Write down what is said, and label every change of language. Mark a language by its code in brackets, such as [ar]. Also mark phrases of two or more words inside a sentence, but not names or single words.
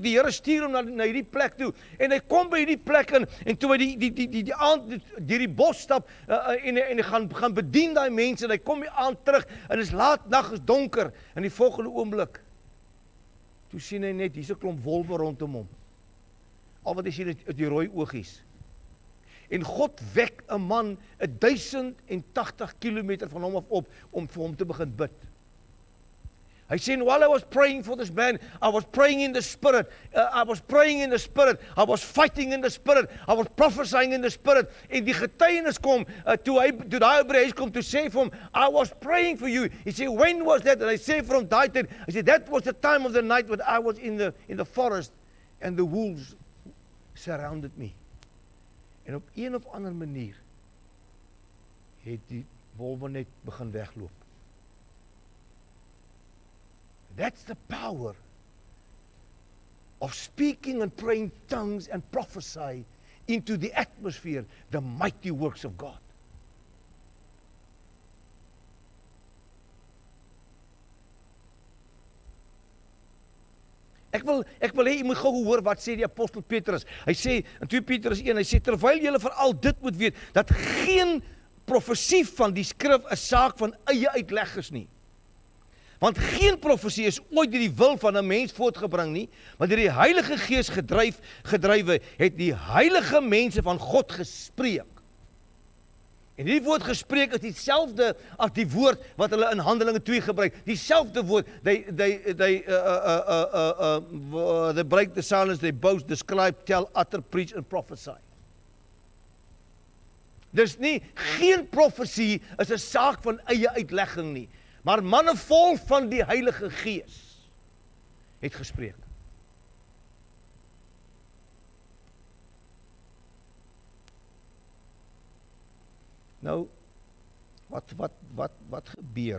[af] Die Here stuur hom na hierdie plek toe en hy kom by hierdie plek en toe hy die aand deur die bos stap en hy gaan bedien daai mense en hy kom die aand terug en is laat nag, is donker en die volgende oomblik toe sien hy net hier's 'n klomp wolwe rondom hom. Al wat hy sien is die rooi oogies. En God wek 'n man 1080 kilometer van hom af op om vir hom te begin bid. Hy sê, [en] while I was praying for this man, I was praying in the Spirit. I was praying in the Spirit. I was fighting in the Spirit. I was prophesying in the Spirit. [af] En die getuienis kom, toe daai by die huis kom, toe sê vir hom, [en] I was praying for you. He said, when was that? [af] En hy sê vir hom, daai tyd, hy sê, [en] that was the time of the night when I was in the forest and the wolves surrounded me. [af] En op een of ander manier het die wolwe net begin wegloop. [en] That's the power of speaking and praying tongues and prophesy into the atmosphere, the mighty works of God. [af] Ek wil hê jy moet gou hoor wat sê die apostel Petrus. Hy sê in 2 Petrus 1, hy sê terwyl julle veral dit moet weet dat geen profesie van die skrif 'n saak van eie uitleg is nie. Want geen profesie is ooit deur die wil van 'n mens voortgebring nie, maar deur die Heilige Gees gedrywe het die heilige mense van God gespreek. En die woord gespreek is dieselfde as die woord wat hulle in Handelinge 2 gebruik. Dieselfde woord. [en] They break the silence, they boast, describe, tell, utter, preach and prophesy. [af] Dus geen profesie is 'n saak van eie uitlegging nie, maar manne vol van die Heilige Gees het gespreek. Nou, wat gebeur?